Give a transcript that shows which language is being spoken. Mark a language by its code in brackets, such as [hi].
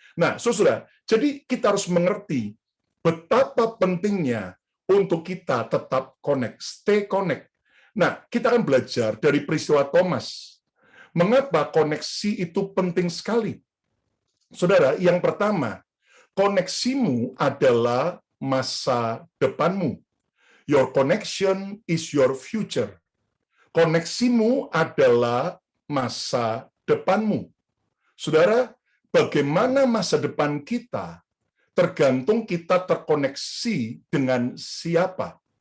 [id] Nah, saudara, jadi kita harus mengerti betapa pentingnya untuk kita tetap connect, [en] stay connect. [id] Nah, kita akan belajar dari peristiwa Thomas. Mengapa koneksi itu penting sekali? Saudara, yang pertama, koneksimu adalah masa depanmu. [en] Your connection is your future. [id] Koneksimu adalah masa depanmu. Saudara, bagaimana masa depan kita tergantung kita terkoneksi dengan siapa.